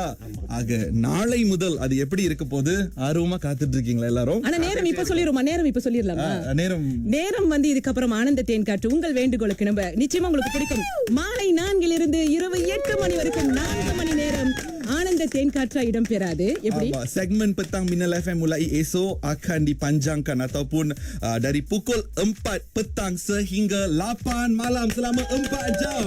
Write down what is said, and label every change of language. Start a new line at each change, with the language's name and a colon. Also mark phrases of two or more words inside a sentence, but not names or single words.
Tamil: ஆக நாளை முதல் அது எப்படி இருக்க போது ஆர்வமா காத்துட்டு இருக்கீங்களா எல்லாரும்? ஆனா நேரம் இப்ப சொல்லிடுமா? நேரம் இப்ப சொல்லிடலாமா? நேரம் வந்து இதுக்கப்புறம் ஆனந்த தேன் காற்று உங்கள் வேண்டுகோளுக்கு நம்ம நிச்சயமா உங்களுக்கு பிடிக்கும். மாலை 4 இருந்து இரவு 8 மணி வரைக்கும் 4 மணி நேரம் ஆனந்த தேன் காற்றா இடம்பெறாது. எப்படி?
Malay: Segmen petang Minal FM mulai esok akan dipanjangkan ataupun dari pukul 4 petang sehingga 8 malam selama 4 jam.